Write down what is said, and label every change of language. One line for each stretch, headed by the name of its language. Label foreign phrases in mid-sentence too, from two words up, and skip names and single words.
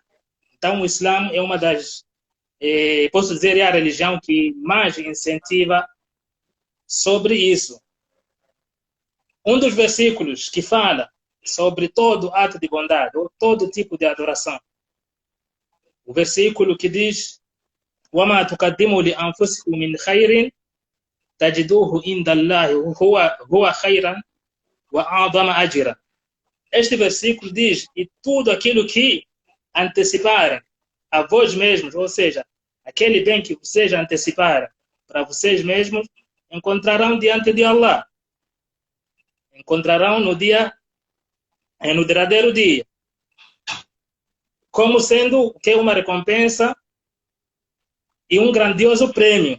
Portuguese: Então, o Islã é uma das, posso dizer, é a religião que mais incentiva sobre isso. Um dos versículos que fala sobre todo ato de bondade ou todo tipo de adoração, o versículo que diz:
Arabic: وَمَا تُقَدِّمُوا لِأَنفُسِكُم مِّنْ خَيْرٍ تَجِدُوهُ عِندَ اللَّهِ هُوَ خَيْرًا وَأَعْظَمَ أَجْرًا.
Portuguese: Este versículo diz: e tudo aquilo que anteciparem a vós mesmos, ou seja, aquele bem que vocês anteciparem para vocês mesmos, encontrarão diante de Allah. Encontrarão no derradeiro dia, como sendo que uma recompensa e um grandioso prêmio.